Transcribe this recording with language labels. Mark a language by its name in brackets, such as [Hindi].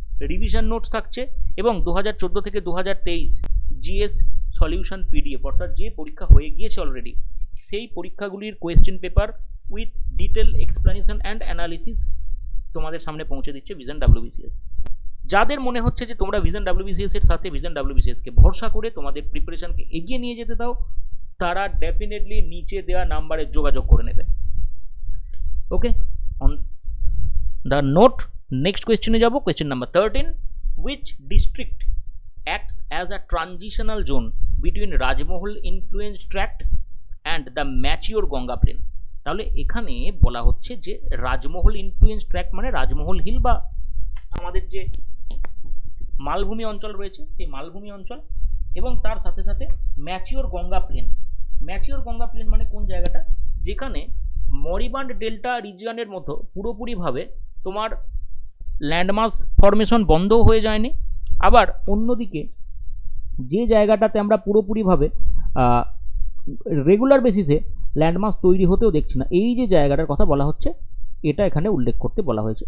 [Bangla] Revision notes থাকছে, এবং 2014 থেকে 2023 জিএস সলিউশন পিডিএফ, অর্থাৎ যে পরীক্ষা হয়ে গিয়েছে অলরেডি সেই পরীক্ষাগুলির [English] question paper with detail explanation and analysis [Bangla] তোমাদের সামনে পৌঁছে দিচ্ছে ভিশন ডাব্লিউবিসিএস। যাদের মনে হচ্ছে যে তোমরা ভিশন ডাব্লিউবিসিএস এর সাথে ভিশন ডাব্লিউবিসিএস কে ভরসা করে তোমাদের প্রিপারেশনকে এগিয়ে নিয়ে যেতে দাও, তারা ডেফিনেটলি নিচে দেওয়া নাম্বারে যোগাযোগ করে নেবে। ওকে, [English] on the note [Bangla] নেক্সট কোয়েশ্চেনে যাব। [English] Question number 13, which district acts as a transitional zone between Rajmahal influenced tract and the mature Ganga plain? [Bangla] তাহলে এখানে বলা হচ্ছে যে রাজমহল ইনফ্লুয়েন্স ট্র্যাক্ট মানে রাজমহল হিল বা আমাদের যে মালভূমি অঞ্চল রয়েছে সেই মালভূমি অঞ্চল, এবং তার সাথে সাথে mature Ganga plane. Mature Ganga plane মানে কোন জায়গাটা? যেখানে মরিবান্ড ডেল্টা রিজিয়নের মতো পুরোপুরিভাবে তোমার ল্যান্ডমাস ফর্মেশন বন্ধও হয়ে যায়নি, আবার অন্যদিকে যে জায়গাটাতে আমরা পুরোপুরিভাবে রেগুলার বেসিসে ল্যান্ডমাস তৈরি হতেও দেখছি না, এই যে জায়গাটার কথা বলা হচ্ছে এটা এখানে উল্লেখ করতে বলা হয়েছে।